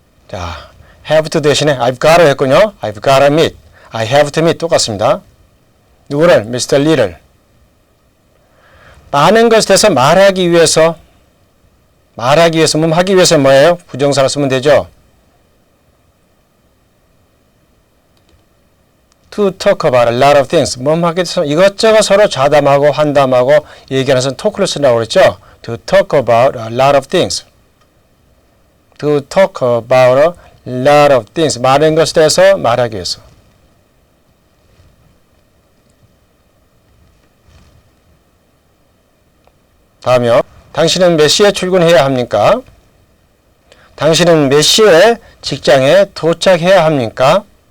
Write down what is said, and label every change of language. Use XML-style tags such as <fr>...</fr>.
<ko>자, have to 대신에 I've gotta 했군요.</ko> <en>I've gotta meet. I have to meet</en> <ko>똑같습니다. 누구를? Mr. Lee를. 많은 것에 대해서 말하기 위해서 하기 위해서 뭐예요? 부정사를 쓰면 되죠.</ko> <en>To talk about a lot of things.</en> <ko>하기 위해서 이것저것 서로 좌담하고 환담하고 얘기하는 것은 토크를 쓴다고 그랬죠.</ko> <en>To talk about a lot of things. To talk about a lot of things.</en> <ko>많은 것에 대해서 말하기 위해서. 다음이요. 당신은 몇 시에 출근해야 합니까? 당신은 몇 시에 직장에 도착해야 합니까?</ko>